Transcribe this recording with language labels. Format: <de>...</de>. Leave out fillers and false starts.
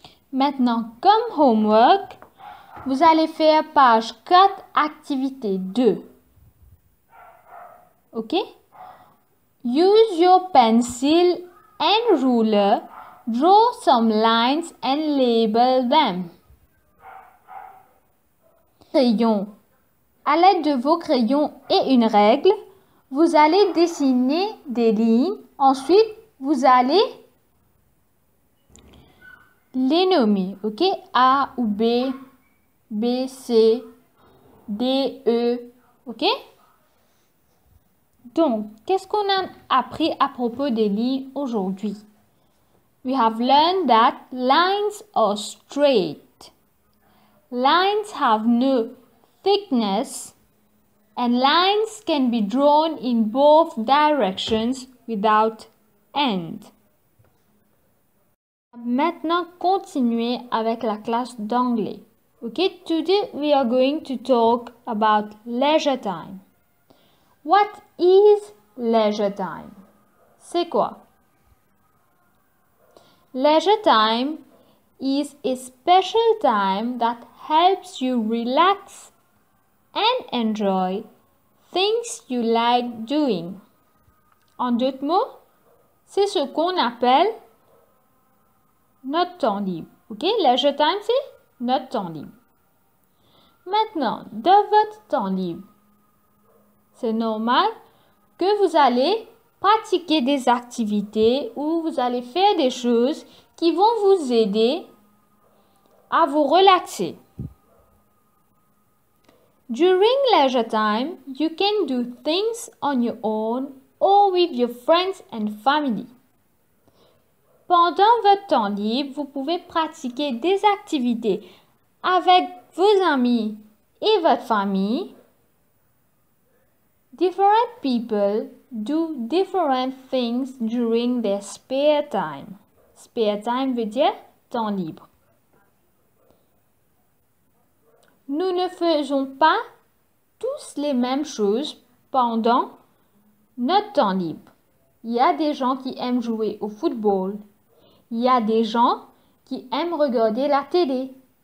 <fr>Maintenant, comme homework, vous allez faire page 4, activité 2.</fr> <en>Ok? Use your pencil and ruler, draw some lines and label them.</en> <fr>Crayon. À l'aide de vos crayons et une règle, vous allez dessiner des lignes. Ensuite, vous allez les nommer, ok? A ou B, B, C, D, E, ok? Donc, qu'est-ce qu'on a appris à propos des lignes aujourd'hui?</fr> <en>We have learned that lines are straight. Lines have no thickness and lines can be drawn in both directions without end.</en> <fr>Maintenant, continuer avec la classe d'anglais.</fr> <en>Okay, today we are going to talk about leisure time. What is leisure time?</en> <fr>C'est quoi?</fr> <en>Leisure time is a special time that helps you relax and enjoy things you like doing.</en> <fr>En d'autres mots, c'est ce qu'on appelle notre temps libre. Ok? Leisure time, c'est notre temps libre. Maintenant, dans votre temps libre, c'est normal que vous allez pratiquer des activités où vous allez faire des choses qui vont vous aider à vous relaxer.</fr> <en>During leisure time, you can do things on your own or with your friends and family.</en> <fr>Pendant votre temps libre, vous pouvez pratiquer des activités avec vos amis et votre famille.</fr> <en>Different people do different things during their spare time.</en> <fr>Spare time veut dire temps libre. Nous ne faisons pas tous les mêmes choses pendant notre temps libre. Il y a des gens qui aiment jouer au football. Il y a des gens qui aiment regarder la télé.</fr>